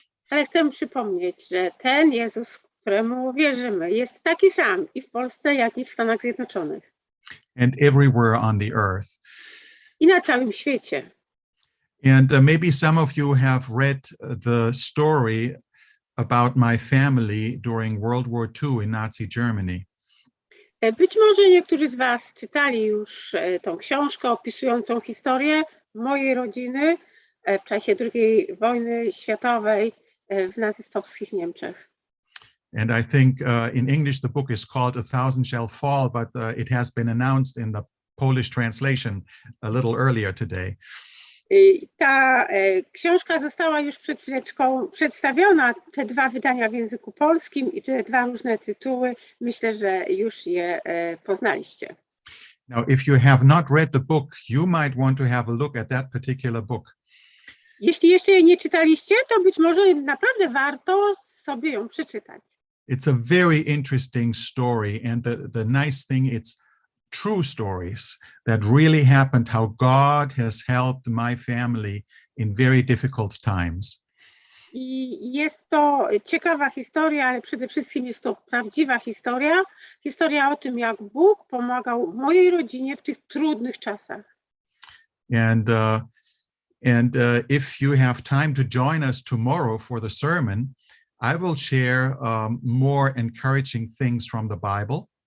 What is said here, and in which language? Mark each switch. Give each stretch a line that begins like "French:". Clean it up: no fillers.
Polish: Ale chcę przypomnieć, że ten Jezus, któremu wierzymy, jest taki sam i w Polsce, jak i w Stanach Zjednoczonych.
English: And everywhere on the earth.
Polish: I na całym świecie.
English: And maybe some of you have read the story about my family during World War II in Nazi Germany.
Polish: Być może niektórzy z was czytali już tą książkę opisującą historię mojej rodziny w czasie II wojny światowej w nazistowskich Niemczech.
English: And I think in English the book is called A Thousand Shall Fall, but it has been announced in the Polish translation a little earlier today.
Polish: Ta książka została już przed chwileczką przedstawiona, te dwa wydania w języku polskim i te dwa różne tytuły. Myślę, że już je poznaliście.
English: Now, if you have not read the book, you might want to have a look at that particular book.
Polish: Jeśli jeszcze jej nie czytaliście, to być może naprawdę warto sobie ją przeczytać.
English: It's a very interesting story, and the nice thing, it's true stories that really happened, how God has helped my family in very difficult times.
Polish: I jest to ciekawa historia, ale przede wszystkim jest to prawdziwa historia. Historia o tym, jak Bóg pomagał mojej rodzinie w tych trudnych czasach.
English: And if you have time to join us tomorrow for the sermon, I will share more encouraging things from the Bible.